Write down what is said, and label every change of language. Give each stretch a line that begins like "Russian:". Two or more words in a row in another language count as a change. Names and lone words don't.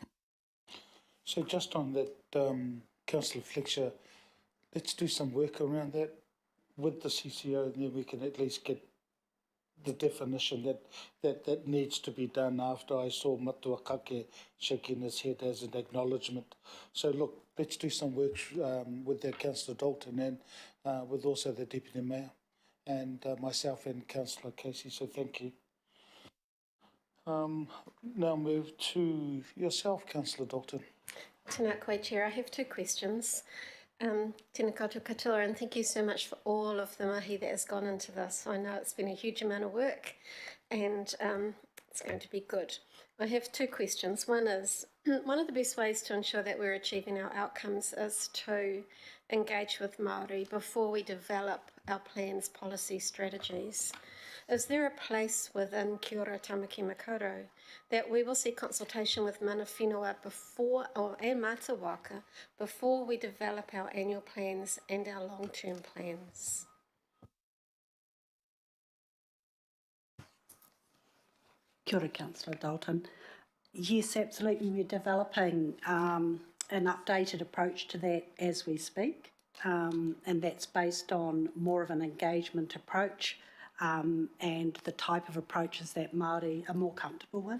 English: So just on that, Councillor Fletcher, let's do some work around that with the CCO, and then we can at least get the definition that needs to be done after I saw Matua Kake shaking his head as an acknowledgement. So look, let's do some work with that Councillor Dalton and with also the Deputy Mayor and myself and Councillor Casey, so thank you. Now move to yourself, Councillor Dalton.
Māori: Tēnā koe,
English: Chair. I have two questions.
Māori: Tēnā koutou katoa,
English: and thank you so much for all of the mahi that has gone into this. I know it's been a huge amount of work and it's going to be good. I have two questions. One is, one of the best ways to ensure that we're achieving our outcomes is to engage with Maori before we develop our plans, policy, strategies. Is there a place within Kia ora Tamaki Makaurau that we will see consultation with
Māori: mana whenua
English: and
Māori: mātua waka
English: before we develop our annual plans and our long-term plans?
Māori: Kia ora,
English: Councillor Dalton. Yes, absolutely. We're developing an updated approach to that as we speak, and that's based on more of an engagement approach and the type of approaches that Māori are more comfortable with.